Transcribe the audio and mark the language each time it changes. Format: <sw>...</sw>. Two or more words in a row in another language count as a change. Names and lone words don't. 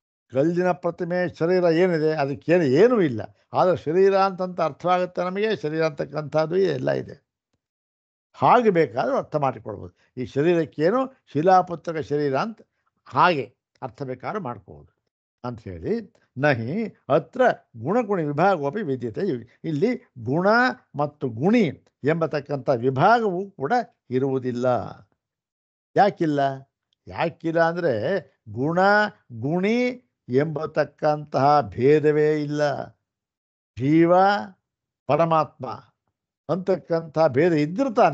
<kn>ಕಲ್ಲಿನ ಪ್ರತಿಮೆ ಶರೀರ ಏನಿದೆ ಅದಕ್ಕೇನು ಏನೂ ಇಲ್ಲ. ಆದರೆ ಶರೀರ ಅಂತಂತ ಅರ್ಥವಾಗುತ್ತೆ ನಮಗೆ. ಶರೀರ ಅಂತಕ್ಕಂಥದ್ದು ಎಲ್ಲ ಇದೆ. ಹಾಗೆ ಬೇಕಾದರೂ ಅರ್ಥ ಮಾಡಿಕೊಳ್ಬೋದು. ಈ ಶರೀರಕ್ಕೇನು ಶಿಲಾಪುತ್ರಕ ಶರೀರ ಅಂತ ಹಾಗೆ ಅರ್ಥ ಬೇಕಾದ್ರೂ ಮಾಡ್ಕೋಬೋದು ಅಂಥೇಳಿ.</kn> <sa>ನಹಿ ಅತ್ರ ಗುಣಗುಣಿ ವಿಭಾಗೋಪಿ ವಿದ್ಯತೆ.</sa> <kn>ಇಲ್ಲಿ ಗುಣ ಮತ್ತು ಗುಣಿ ಎಂಬತಕ್ಕಂಥ ವಿಭಾಗವೂ ಕೂಡ ಇರುವುದಿಲ್ಲ. ಯಾಕಿಲ್ಲ? ಯಾಕಿಲ್ಲ ಅಂದರೆ ಗುಣ ಗುಣಿ ಎಂಬತಕ್ಕಂತಹ ಭೇದವೇ ಇಲ್ಲ. ಜೀವ ಪರಮಾತ್ಮ ಅಂತಕ್ಕಂಥ ಭೇದ ಇದ್ದಿರ್ತಾನೆ.</kn>